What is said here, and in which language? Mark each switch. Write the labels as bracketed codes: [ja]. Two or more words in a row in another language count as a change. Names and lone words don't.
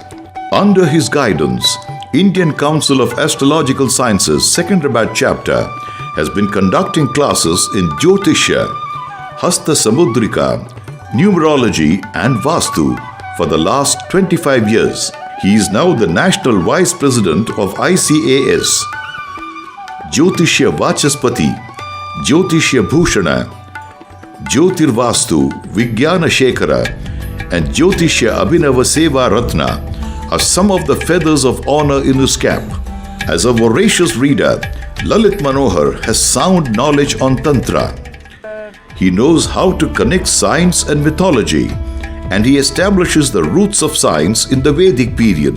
[en] Under his guidance, Indian Council of Astrological Sciences, Secunderabad chapter has been conducting classes in Jyotishya, Hasta Samudrika, Numerology and Vastu for the last 25 years. He is now the National Vice President of ICAS. Jyotishya Vachaspati, Jyotishya Bhushana, Jyotirvastu Vijnana Shekhara, and Jyotishya Abhinava Seva Ratna are some of the feathers of honor in his cap. As a voracious reader, Lalit Manohar has sound knowledge on tantra. He knows how to connect science and mythology, and he establishes the roots of science in the Vedic period.